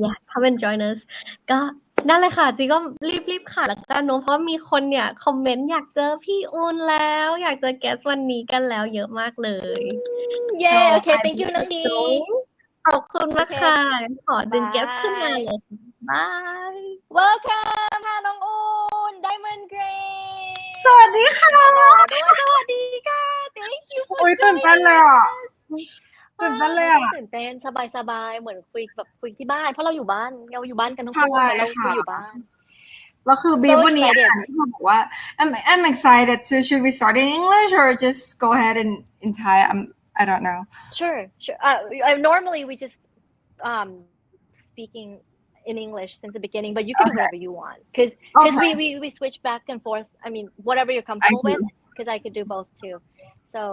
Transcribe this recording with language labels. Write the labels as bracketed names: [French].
[English] come and join us [Thai] ก็นั่นเลยค่ะจีก็รีบค่ะแล้วกันเนอะเพราะมีคนเนี่ยคอมเมนต์อยากเจอพี่อูนแล้วอยากเจอแกสวันนี้กันแล้วเยอะมากเลย เย้โอเค [English] thank you [Thai] น้องดี ขอบคุณมากค่ะขอดึงแกสขึ้นมาเลยบาย [English] welcome [Thai] ค่ะน้องอูน Diamond Gray สวัสดีค่ะ สวัสดีค่ะ [English] thank you for joining us [Thai] ตื่นเต้นเลย ตื่นเต้นสบายๆเหมือนคุยที่บ้านเพราะเราอยู่บ้านกันทั้งคู่เราคุยอยู่บ้าน แล้วคือบีวันนี้ที่เขาบอกว่า [English] I'm excited so should we start in English or just go ahead in Thai I don't know sure normally we just speaking in English since the beginning but you can do whatever you want because we switch back and forth I mean whatever you're comfortable with because I could do both too so